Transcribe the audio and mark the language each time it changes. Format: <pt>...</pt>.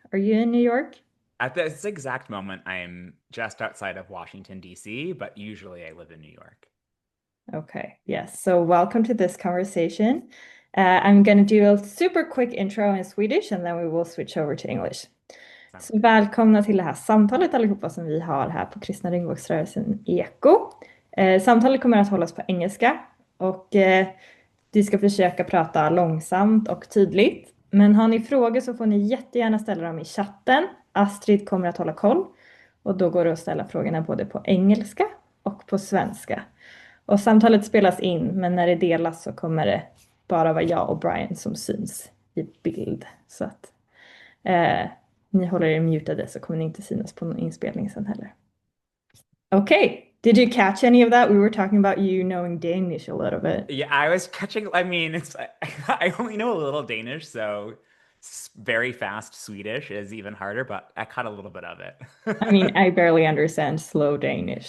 <en>Are you in New York? At this exact moment, I'm just outside of Washington, D.C., but usually I live in New York. Okay, yes. So welcome to this conversation. I'm going to do a super quick intro in Swedish and then we will switch over to English. Sounds</en> <sv>Så</sv> <en>good.</en> <sv>välkomna till det här samtalet allihopa som vi har här på Kristna Regnbågsrörelsen Eko. Samtalet kommer att hållas på engelska och vi ska försöka prata långsamt och tydligt. Men har ni frågor så får ni jättegärna ställa dem i chatten. Astrid kommer att hålla koll och då går det att ställa frågorna både på engelska och på svenska. Och samtalet spelas in, men när det delas så kommer det bara vara jag och Brian som syns i bild. Så att ni håller er mutade så kommer ni inte synas på någon inspelning sen heller.</sv> <en>Okay, did you catch any of that? We were talking about you knowing Danish a little bit. Yeah, I was catching. I mean, it's I only know a little Danish, so very fast Swedish is even harder, but I caught a little bit of I mean, it. I barely understand slow Danish.</en>